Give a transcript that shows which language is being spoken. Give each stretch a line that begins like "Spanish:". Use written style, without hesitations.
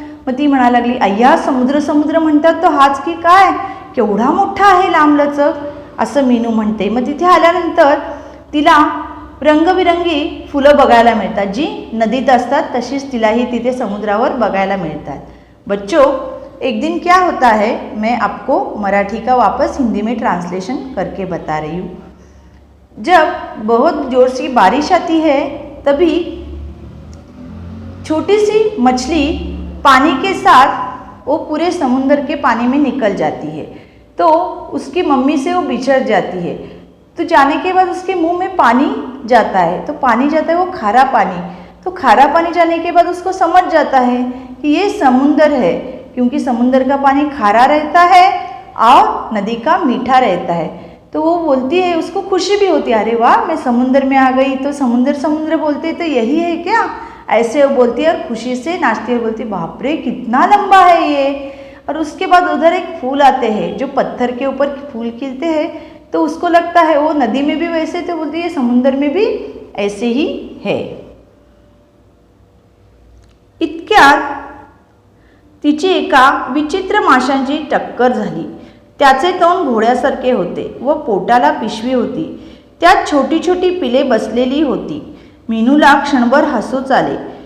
Marathi: मग ती म्हणा लागली, अय्या समुद्र समुद्र म्हणतात तो हाच की काय, केवढा मोठा आहे लांबलचक, असं मीनू म्हणते. मग तिथे आल्यानंतर तिला रंगबिरंगी फुलं बघायला मिळतात, जी नदीत असतात तशीच तिलाही तिथे समुद्रावर बघायला मिळतात.
Hindi: बच्चों, एक दिन क्या होता है, मैं आपको मराठी का वापस हिंदी में ट्रांसलेशन करके बता रही हूँ. जब बहुत जोर से बारिश आती है तभी छोटी सी मछली पानी के साथ वो पूरे समुद्र के पानी में निकल जाती है. तो उसकी मम्मी से वो बिछड़ जाती है. तो जाने के बाद उसके मुंह में पानी जाता है. तो पानी जाता है वो खारा पानी. तो खारा पानी जाने के बाद उसको समझ जाता है कि ये समुंदर है, क्योंकि समुंदर का पानी खारा रहता है और नदी का मीठा रहता है. तो वो बोलती है, उसको खुशी भी होती है, अरे वाह मैं समुंदर में आ गई. तो समुंदर समुंदर बोलते तो यही है क्या, ऐसे वो बोलती है और खुशी से नाचती है, बोलती बाप रे कितना लंबा है ये. और उसके बाद उधर एक फूल आते हैं जो पत्थर के ऊपर फूल खिलते हैं. तो उसको लगता है वो नदी में भी वैसे, तो बोलती है समुंदर में भी ऐसे ही है.
Marathi: इतक्यात तिची एका विचित्र माशांची टक्कर झाली. त्याचे तोंड घोड्यासारखे होते व पोटाला पिशवी होती. त्यात छोटी छोटी पिले बसलेली होती. मीनूला क्षणभर हसूच आले.